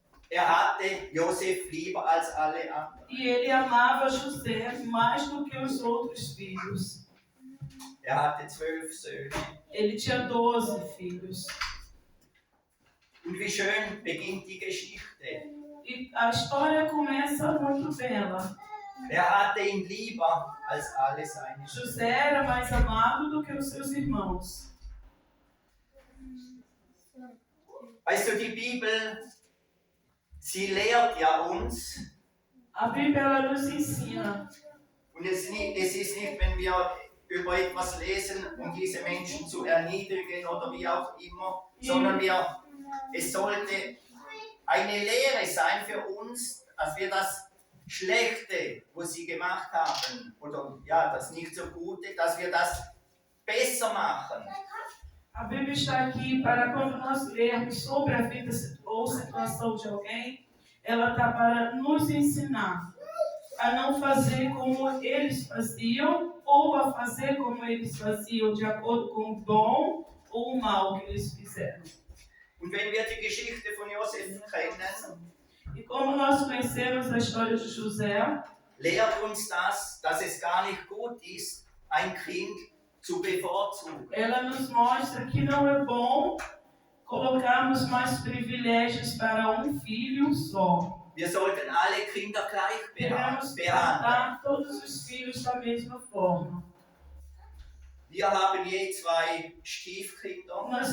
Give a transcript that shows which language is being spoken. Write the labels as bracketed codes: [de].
[de] er hatte Josef lieber als alle anderen. [pt] E ele amava José mais do que os outros filhos. [de] Er hatte 12 Söhne. [pt] Ele tinha 12 filhos. [de] Und wie schön beginnt die Geschichte. [pt] E a história começa muito bela. [de] Er hatte ihn lieber als alle seine Söhne. [pt] José era mais amado do que os seus irmãos. [de] Weißt du, die Bibel, sie lehrt ja uns, [pt] A Bíblia ela nos ensina. [de] und es ist nicht, wenn wir über etwas lesen, um diese Menschen zu erniedrigen oder wie auch immer, sondern es sollte eine Lehre sein für uns, dass wir das Schlechte, was sie gemacht haben, oder ja, das nicht so Gute, dass wir das besser machen. [pt] A Bíblia está aqui para quando nós lermos sobre a vida ou situação de alguém, ela está para nos ensinar a não fazer como eles faziam ou a fazer como eles faziam de acordo com o bom ou o mal que eles fizeram. [de] Und wenn wir die Geschichte von Josef kennen, [pt] E como nós conhecemos a história de José, [de] lehrt uns das, dass es gar nicht gut ist, ein Kind zu bevorzugen. [pt] ela nos mostra que não é bom colocarmos mais privilégios para um filho só. [de] Wir sollten alle Kinder gleich [pt] Devemos [de] behandeln. [pt] tratar todos os filhos da mesma forma. [de] Wir haben je 2 Stiefkinder.